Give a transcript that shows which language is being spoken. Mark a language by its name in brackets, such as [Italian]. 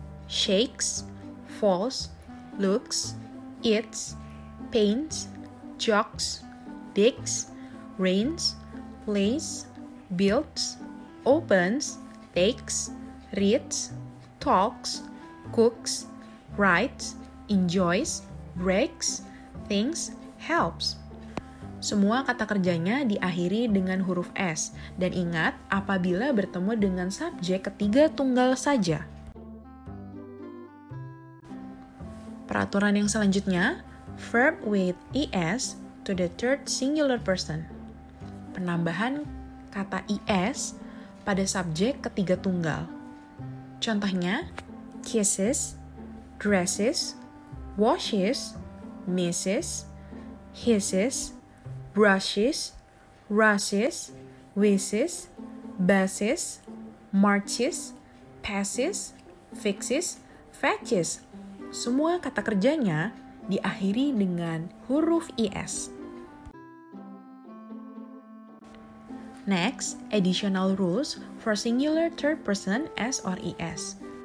[English] Shakes, falls, looks, eats, paints, jogs, digs, rains, plays, builds, opens, takes, reads, talks, cooks, writes, enjoys, breaks, thinks, helps. [Indonesian] Semua kata kerjanya diakhiri dengan huruf S, dan ingat apabila bertemu dengan subjek ketiga tunggal saja. Peraturan yang selanjutnya, [English] verb with ES to the third singular person. [Indonesian] Penambahan kata IS pada subjek ketiga tunggal. Contohnya, [English] kisses, dresses, washes, misses, hisses, brushes, rushes, wishes, basses, marches, passes, fixes, fetches. [Indonesian] Semua kata kerjanya diakhiri dengan huruf IS. [English] Next, additional rules for singular third person S or IS.